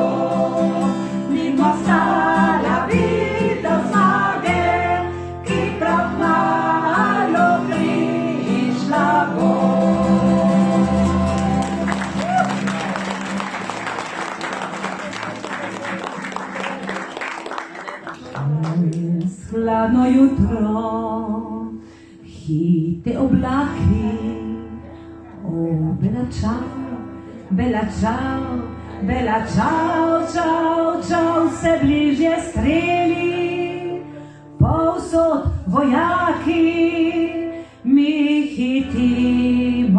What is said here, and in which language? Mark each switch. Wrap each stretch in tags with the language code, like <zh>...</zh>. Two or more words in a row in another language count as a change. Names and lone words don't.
<sl>Z njim ostala bi do zmage, ki prav malo prišla bo. Hladno jutro, hite oblaki, o</sl> <it>bella ciao, bella ciao, bella ciao, ciao, ciao,</it> <sl>se bližje streli, povsod vojaki mi hitijo.</sl>